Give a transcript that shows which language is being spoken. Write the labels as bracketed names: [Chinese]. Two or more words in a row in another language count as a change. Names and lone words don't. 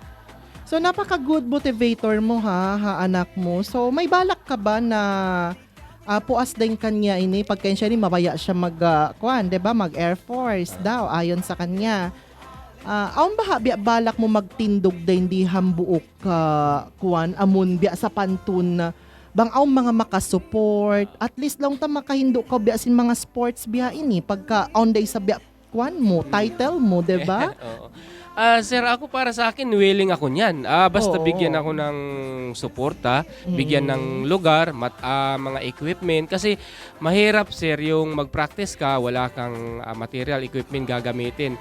[Filipino] So, napaka- [English] good motivator [Filipino] mo anak mo. So, may balak ka ba na [Tausug] puas din [Filipino] kanya ini? Pagka siya mabaya siya diba? Mag-Air Force daw, ayon sa kanya. [Tausug] Aon ba balak mo magtindog din di hambuok amon biya sa pantun na bang aon mga makasupport [English] at least [Tausug] lang ta makahindo ka biya sin mga sports biya ini pagka on day sa biya mo title mo, diba? [Filipino] Sir, ako para sa akin, willing ako niyan. Basta bigyan ako ng suporta, bigyan ng lugar, mga equipment. Kasi mahirap, sir, yung mag-practice ka, wala kang material, equipment gagamitin.